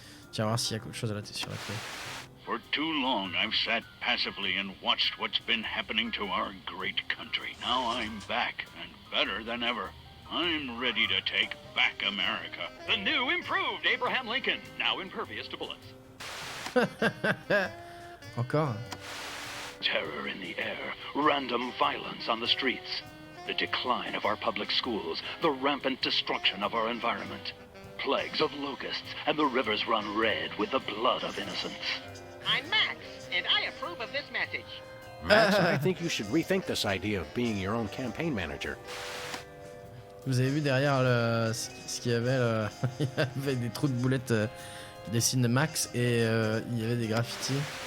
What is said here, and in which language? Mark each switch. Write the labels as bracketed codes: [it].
[fr] Tiens, voir s'il y a quelque chose à la sur la clé. [en] For too long, I've sat passively and watched what's been happening to our great country. Now I'm back, and better than ever. I'm ready to take back America. The new, improved Abraham Lincoln, now impervious to bullets. [fr] Encore. [en] Terror in the air, random violence on the streets, the decline of our public schools, the rampant destruction of our environment, plagues of locusts, and the rivers run red with the blood of innocents. I'm Max, and I approve of this message. Max, I think you should rethink this idea of being your own campaign manager. [fr] Vous avez vu derrière ce qu'il y avait il y avait des trous de boulettes qui dessinent Max et il y avait des graffitis.